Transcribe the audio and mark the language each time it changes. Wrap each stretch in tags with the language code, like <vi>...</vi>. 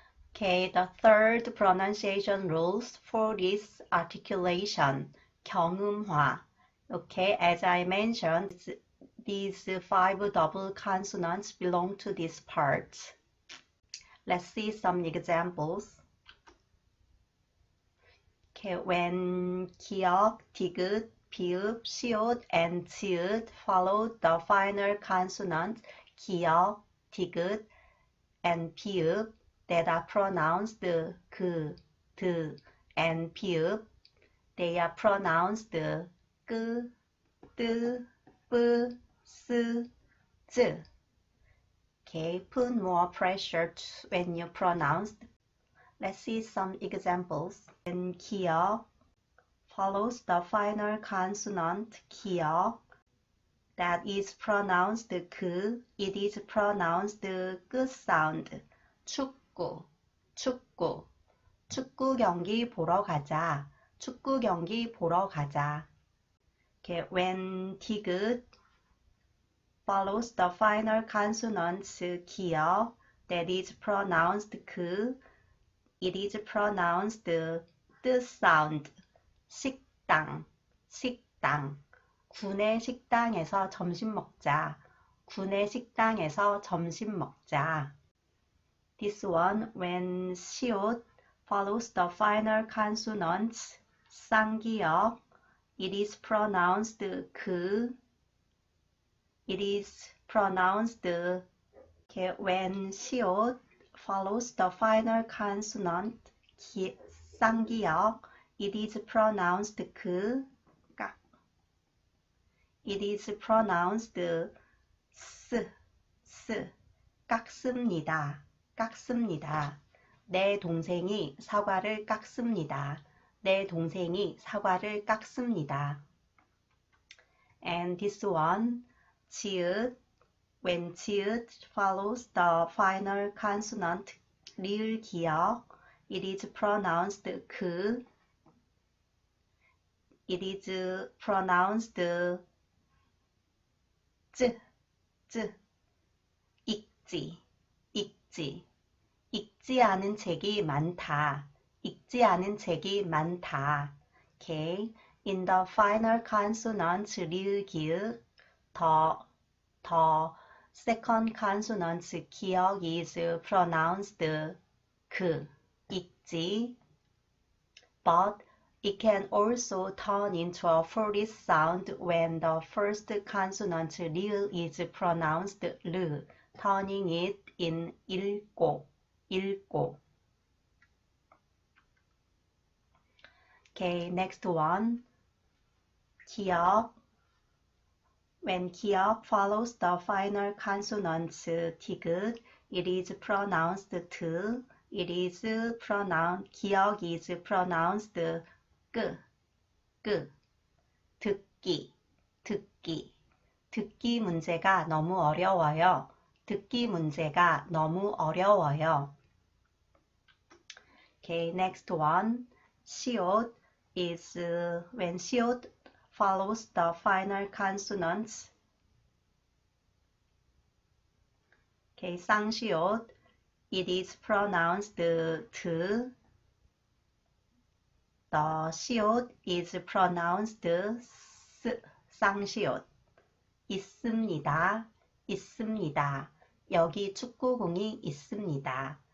<en>Okay, the third pronunciation rules for this articulation, 경음화. Okay, as I mentioned, these 5 double consonants belong to this part. Let's see some examples. Okay, when 기역, 디귿, 비읍, 시옷, and 지읒 follow the final consonant 기역, 디귿, and 비읍 that are pronounced 그, 드, and 비읍, they are pronounced 끄, 뜨, 뿌, 스, 즈. Okay, put more pressure when you pronounce. Let's see some examples. When 기역 follows the final consonant 기역 that is pronounced 그, it is pronounced 끄 sound.</en> <ko>축구, 축구, 축구 경기 보러 가자. 축구 경기 보러 가자.</ko> <en>Okay, when 디귿 follows the final consonants 기역 that is pronounced 그, it is pronounced 뜨 sound.</en> <ko>식당, 식당. 구내 식당에서 점심 먹자. 구내 식당에서 점심 먹자.</ko> <en>This one, when 시옷 follows the final consonants 쌍기역, it is pronounced 그, it is pronounced okay, when 시옷 follows the final consonant 쌍기역, it is pronounced 그, 깍. It is pronounced 스, 깎습니다.</en> <ko>깎습니다. 내 동생이 사과를 깎습니다. 내 동생이 사과를 깎습니다.</ko> <en>And this one,</en> <ko>지읒,</ko> <en>when 지읒 follows the final consonant 리을 기역, it is pronounced 그. It is pronounced</en> <ko>쯔, 읽지, 읽지 않은 책이 많다. 읽지 않은 책이 많다. Okay.</ko> <en>In the final consonants 리을 기역, the second consonant 기역 is pronounced 그, 읽지. But it can also turn into a foolish sound when the first consonant 리을 is pronounced 르, turning it in 읽고. Okay, next one. 기역. When 기역 follows the final consonants 디귿, it is pronounced 드. It is pronounced, 기역 is pronounced 끄.</en> <ko>듣기 문제가 너무 어려워요.</ko> <en>Okay, next one. 시옷 is when 시옷 follows the final consonants. Okay, 쌍시옷, it is pronounced 드. The 시옷 is pronounced 스.</en> <ko>쌍시옷. 있습니다. 여기 축구공이 있습니다.</ko>